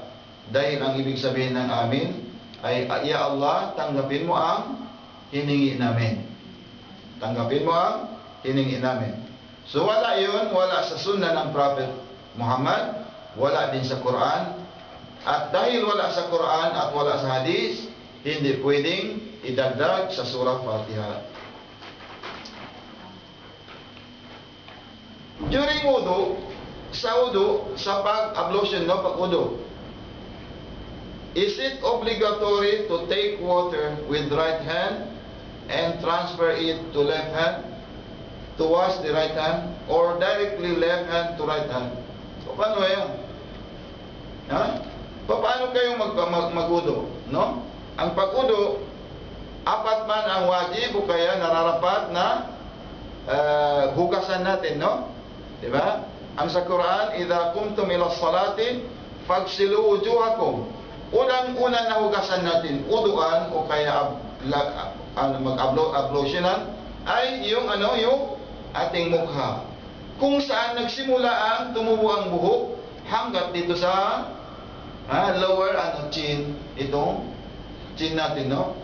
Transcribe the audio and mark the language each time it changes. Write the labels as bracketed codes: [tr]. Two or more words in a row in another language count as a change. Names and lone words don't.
[tl] Dahil ang ibig sabihin ng amin ay, Ya Allah, tanggapin mo ang hiningi namin. Tanggapin mo ang hiningi namin. So wala yun, wala sa sunnah ng Prophet Muhammad, wala din sa Quran. At dahil wala sa Quran at wala sa hadis, hindi pwedeng idagdag sa surah Fatiha. [en] During wudu, [tl] sa pag-ablution, no, [en] pag-wudu, is it obligatory to take water with right hand and transfer it to left hand to wash the right hand, or directly left hand to right hand? So, [tl] paano yan? Paano kayo mag-wudu? No? Ang pag-wudu, apat man ang wajib o kaya nararapat na hugasan natin, no? Diba? Ang sa Quran, [ar] إذا قمتم إلى الصلاة فاغسلوا وجوهكم. [tl] Unang-unang nahugasan natin, uduan o kaya mag-ablutionan, ay yung ating mukha. Kung saan nagsimula ang tumubo ang buhok hanggat dito sa [en] lower chin, [tl] itong chin natin, no?